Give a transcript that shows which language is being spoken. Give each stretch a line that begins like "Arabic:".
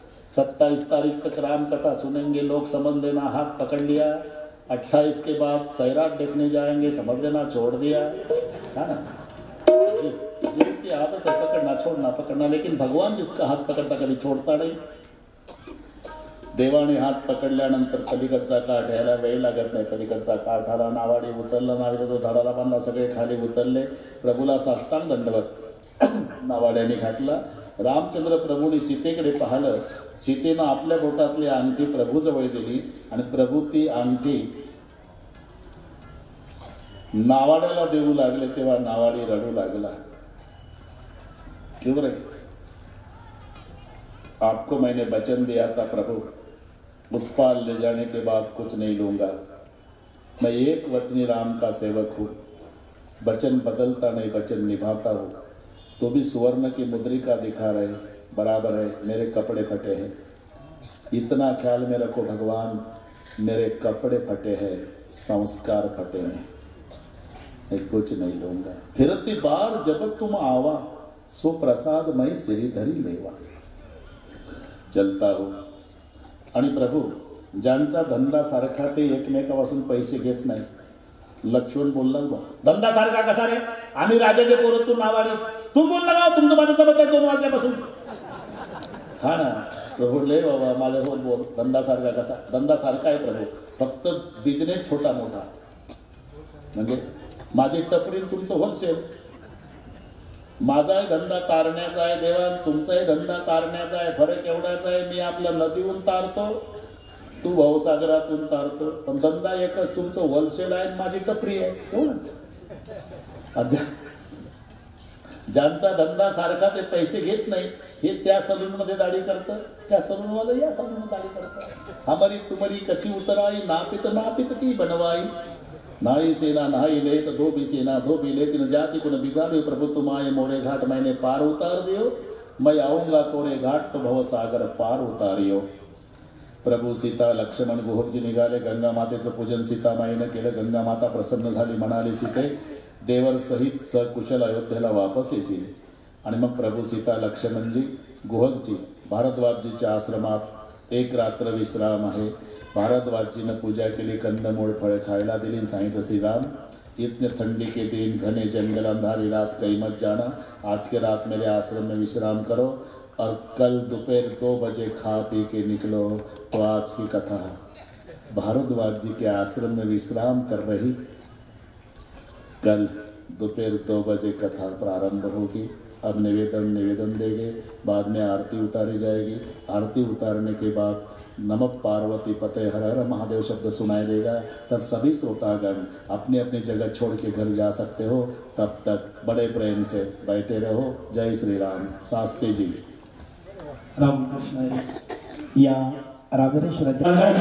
Hindi: 27 तारीख तक राम कथा सुनेंगे लोग, समझ लेना हाथ पकड़ लिया, 28 के बाद सैराट देखने जाएंगे, समझ लेना छोड़ दिया है ना। जीव की आदत है पकड़ना छोड़ना पकड़ना, लेकिन भगवान जिसका
Marathi: हात पकडता कधी छोडता नाही। देवाने हात पकडल्यानंतर पलीकडचा काठ यायला वेळ लागत नाही। पलीकडचा काठ आला, नावाडी उतरला, नावाडीचा तो धडाला बांधला, सगळे खाली उतरले, प्रभूला साष्टांग दंडवत नावाड्याने घातला। रामचंद्र प्रभूने सीतेकडे पाहिलं, सीतेनं आपल्या बोटातली अंगठी प्रभूजवळ दिली आणि प्रभू ती अंगठी नावाड्याला देऊ लागले, तेव्हा नावाडी रडू लागला।
Hindi: क्यों रे? आपको मैंने वचन दिया था प्रभु, उस पार ले जाने के बाद कुछ नहीं लूंगा। मैं एक वचनी राम का सेवक हूँ, वचन बदलता नहीं, वचन निभाता हूँ। तो भी सुवर्ण की मुद्रिका दिखा रहे, बराबर है मेरे कपड़े फटे हैं। इतना ख्याल में रखो भगवान, मेरे कपड़े फटे हैं, संस्कार फटे हैं, मैं कुछ नहीं लूंगा। फिरती बार जब तुम आवा, सो प्रसाद मैं सिरी धरी लेवा। चलता हो।
Marathi: आणि प्रभू ज्यांचा धंदा सारखा ते एकमेकापासून पैसे घेत नाही। लक्ष्मण बोलला बा, धंदा सारखा कसा रे? आम्ही राजाचे पोरं, तू नावाडी, तू बोल ना गाव, तुमचं माझ्यासोबत आहे 2 वाजल्यापासून। हा ना प्रभू, ले बाबा माझ्यासोबत बोल, धंदा सारखा कसा? धंदा सारखा आहे प्रभू, फक्त बिझनेस छोटा मोठा, म्हणजे माझी टपरी तुमचं होलसेल। माझाही धंदा तारण्याचा आहे देवान, तुमचाही धंदा तारण्याचा आहे। फरक एवढाच आहे, मी आपल्या नदीहून तारतो, तू भवसागरातून तारतो, पण धंदा एकच, तुमचं होलसेल आहे, माझी टपरी आहे, एवढंच। ज्यांचा धंदा सारखा ते पैसे घेत नाही, हे त्या सलूनमध्ये दाढी करतं, त्या सलूनवाला या सलूनमध्ये दाढी करतं।
Hindi: हमारी तुम्हारी कची उतराई, नापित की बनवाई। नाई सेना नहाई ले तो धोबी सेना धोबी ले, तीन जाति को न बिगाड़े प्रभु तुम आए मोरे घाट, मैंने पार उतार दियो, मैं आऊँगा तोरे घाट, तो भव सागर पार उतारियो।
Marathi: प्रभू सीता लक्ष्मण गुहजी निघाले, गंगा मातेचं पूजन सीतामाईनं केलं। गंगा माता प्रसन्न झाली, म्हणाली सीते देवर सहित सकुशल अयोध्येला वापस येशील। आणि मग प्रभू सीता लक्ष्मणजी गुहजी भारद्वाजजीच्या आश्रमात 1 रात्र विश्राम आहे। भारद्वाजजीनं पूजा केली, कंदमूळ फळे खायला दिली, सांगितलं
Hindi: श्रीराम इतने ठंडी के दिन घने जंगल अंधारी रात कहीं मत जाना, आज के रात मेरे आश्रम में विश्राम करो और कल दोपहर 2 बजे खा पी के निकलो। तो आज की कथा भारद्वाज जी के आश्रम में विश्राम कर रही, कल दोपहर 2 बजे कथा प्रारंभ होगी। अब निवेदन देंगे, बाद में आरती उतारी जाएगी। आरती उतारने के बाद नमः पार्वती पते हर हर महादेव शब्द सुनाई देगा। तब सभी श्रोतागण अपनी अपनी जगह छोड़ के घर जा सकते हो। तब तक बड़े प्रेम से बैठे रहो। जय श्री राम। शास्त्री जी।
Marathi: रामकृष्ण या राजरेश्वराच्या